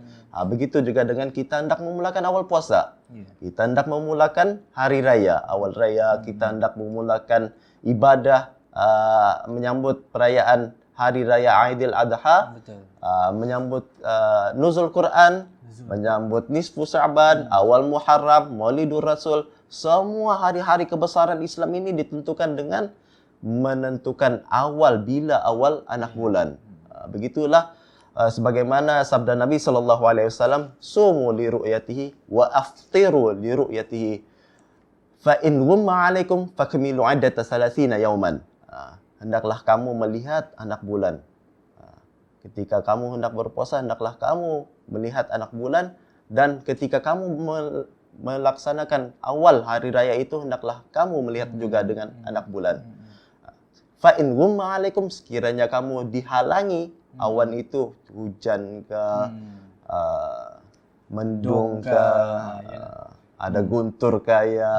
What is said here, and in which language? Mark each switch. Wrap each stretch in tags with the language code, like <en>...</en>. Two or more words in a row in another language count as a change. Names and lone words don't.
<ms>Begitu juga dengan kita hendak memulakan awal puasa. Kita hendak memulakan hari raya, awal raya, kita hendak memulakan ibadah menyambut perayaan hari raya Aidil Adha, menyambut nuzul Quran, menyambut nisfu Sya'ban, awal Muharram, Maulidur Rasul. Semua hari-hari kebesaran Islam ini ditentukan dengan menentukan bila awal anak bulan. Begitulah sebagaimana sabda Nabi SAW,</ms> <ar>صوموا لرؤيته وأفطروا لرؤيته فإن غم عليكم فأكملوا عدة 30 يوما.</ar> <ms>Hendaklah kamu melihat anak bulan. Ketika kamu hendak berpuasa, hendaklah kamu melihat anak bulan, dan ketika kamu melaksanakan awal hari raya itu, hendaklah kamu melihat juga dengan anak bulan.</ms> <ar>فإن غم عليكم,</ar> <ms>sekiranya kamu dihalangi awan itu, hujan ke, mendung ke, ada guntur ke ya.</ms>